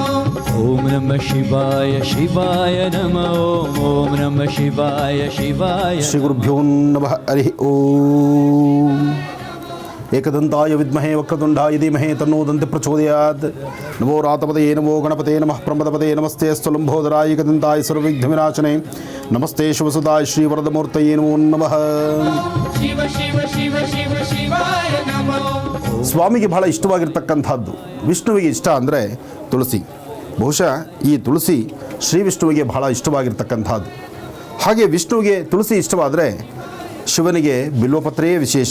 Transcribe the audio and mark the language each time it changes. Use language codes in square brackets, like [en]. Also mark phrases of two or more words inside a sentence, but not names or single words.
[sa] ओम नमः शिवाय शिवाय नमः, ओम नमः शिवाय शिवाय ಶ್ರೀ ಗುರುಭ್ಯೋ ನಮಃ. ಹರಿ ಓಂ. ಏಕದಂತಾಯ ವಿದ್ಮಹೇ ವಕ್ರತುಂಡಾಯ ಧೀಮಹಿ ತನ್ನೋ ದಂತಿ ಪ್ರಚೋದಯಾತ್. ನಮೋ ರಾತಪದಯೇ ನಮೋ ಗಣಪತೇ ನಮಃ ಪ್ರಮದಪದೇ ನಮಸ್ತೆ ಅಸ್ತು ಲಂಬೋದರಾಯ ಏಕದಂತಾಯ ಸರ್ವವಿಘ್ನವಿನಾಶನೇ ನಮಸ್ತೆ ಶಿವಸುತಾಯ ಶ್ರೀವರದಮೂರ್ತಯೇ ನಮೋ ನಮಃ. ಶಿವ ಶಿವ ಶಿವ ಶಿವ ಶಿವಾಯ ನಮಃ. [kn] ಸ್ವಾಮಿಗೆ ಬಹಳ ಇಷ್ಟವಾಗಿರ್ತಕ್ಕಂಥದ್ದು, ವಿಷ್ಣುವಿಗೆ ಇಷ್ಟ ಅಂದರೆ ತುಳಸಿ. ಬಹುಶಃ ಈ ತುಳಸಿ ಶ್ರೀ ವಿಷ್ಣುವಿಗೆ ಬಹಳ ಇಷ್ಟವಾಗಿರ್ತಕ್ಕಂಥದ್ದು. ಹಾಗೆ ವಿಷ್ಣುವಿಗೆ ತುಳಸಿ ಇಷ್ಟವಾದರೆ ಶಿವನಿಗೆ ಬಿಲ್ವಪತ್ರೆಯೇ ವಿಶೇಷ.